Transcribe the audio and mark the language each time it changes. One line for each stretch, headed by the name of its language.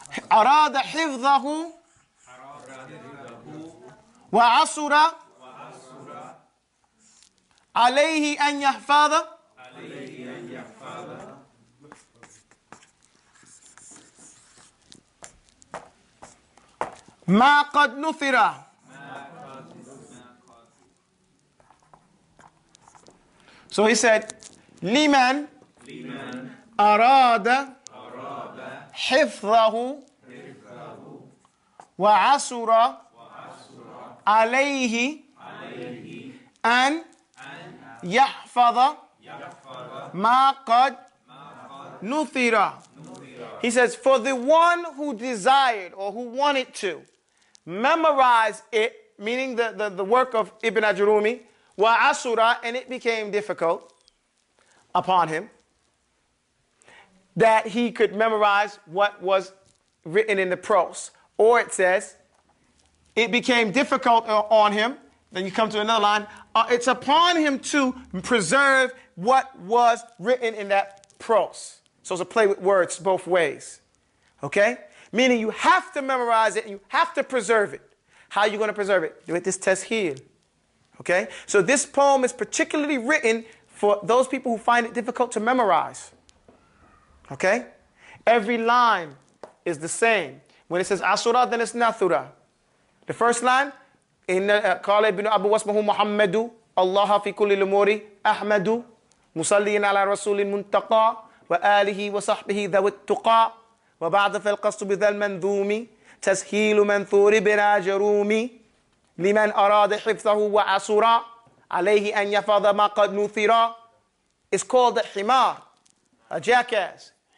Arabic: Arada hifdhahu wa asura alayhi an yahfadha ما قد نثر.
English: So he said,
Arabic: لمن أراد حفظه وعسر عليه أن يحفظ ما قد نثر.
English: He says, for the one who desired or who wanted to memorize it, meaning the work of Ibn Ajarumi, wa asura, and it became difficult upon him, that he could memorize what was written in the prose. Or it says, it became difficult on him, then you come to another line, it's upon him to preserve what was written in that prose. So it's a play with words both ways. Okay? Meaning you have to memorize it and you have to preserve it. How are you going to preserve it? Do it this tasheel. Okay? So this poem is particularly written for those people who find it difficult to memorize. Okay? Every line is the same. When it says asura, then it's nathura. The first line,
Arabic: قال ابن أبو واسمه محمد الله في كل الأمور أحمد مصلين على رسول المنتقى وآله وصحبه ذوي التقى وبعد فالقصد بذا المنظوم تسهيل منثور بن جرومي لمن أراد حفظه وعسر عليه أن يفض ما قد نثر.
English: It's called a himar, a jackass.